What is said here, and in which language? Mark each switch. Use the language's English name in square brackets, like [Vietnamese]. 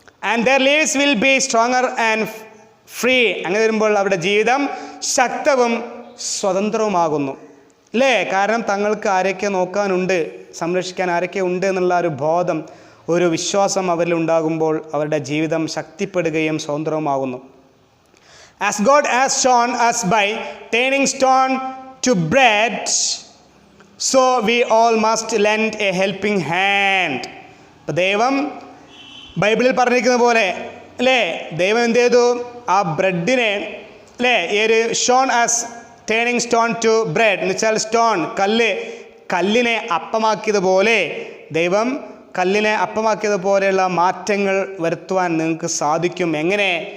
[English] And their leaves will be stronger and free. [Malayalam] അങ്ങനെ വരുമ്പോൾ അവരുടെ ജീവിതം ശക്തവും സ്വതന്ത്രവുമാകുന്നു അല്ലേ? കാരണം തങ്ങൾക്ക് ആരൊക്കെ നോക്കാനുണ്ട്, സംരക്ഷിക്കാൻ ആരൊക്കെ ഉണ്ട് എന്നുള്ള ഒരു ബോധം, ഒരു വിശ്വാസം അവരിൽ ഉണ്ടാകുമ്പോൾ അവരുടെ ജീവിതം ശക്തിപ്പെടുകയും സ്വതന്ത്രവുമാകുന്നു. [English] As God has shown us by turning stone to bread, so we all must lend a helping hand. [Malayalam] ദൈവം ബൈബിളിൽ പറഞ്ഞിരിക്കുന്ന പോലെ അല്ലേ, ദൈവം എന്ത് ചെയ്തു? ആ ബ്രെഡിനെ അല്ലേ, ഈ ഒരു [English] shown as turning stone to bread [Malayalam] എന്ന് വെച്ചാൽ സ്റ്റോൺ, കല്ലിനെ അപ്പമാക്കിയതുപോലെ, ദൈവം കല്ലിനെ അപ്പമാക്കിയതുപോലെയുള്ള മാറ്റങ്ങൾ വരുത്തുവാൻ നിങ്ങൾക്ക് സാധിക്കും. എങ്ങനെ?